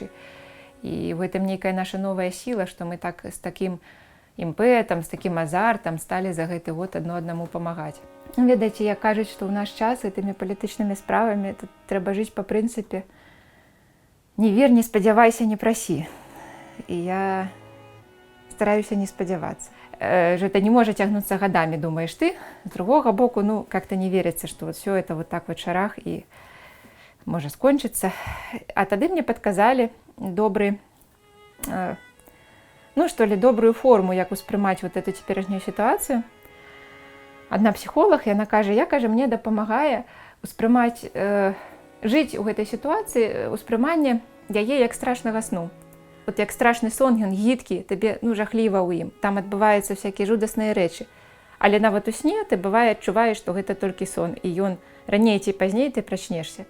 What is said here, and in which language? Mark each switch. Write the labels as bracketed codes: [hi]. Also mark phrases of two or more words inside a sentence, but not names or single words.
[be] І ў гэтым нейкая наша новая сіла, што мы так з такім імпэтам, з такім азартам сталі за гэты год адно аднаму памагаць. Ведаеце, як кажуць, што ў наш час гэтымі палітычнымі справамі трэба жыць па прынцыпе не вер, не спадзявайся, не прасі. І я стараюся не спадзявацца. [ru] Это не может тягнуться годами, думаешь ты. С другого боку, ну, как-то не верится, что вот все это вот так вот шарах и может скончиться. А тогда мне подказали добрый, ну, что ли, добрую форму, [be] як успрымаць [ru] вот эту теперешнюю ситуацию. Одна психолог, и она [be] кажа, мне дапамагае успрымаць, жыць у гэтай ситуации, успрыманне яе як страшнага сну. Вот як страшны сон, ён гідкі, табе, ну, жахліва ў ім. Там адбываюцца всякія жудасныя рэчы. Але нават у сне ты бывае адчуваеш, што гэта толькі сон, і ён раней ці пазней ты прачнешся.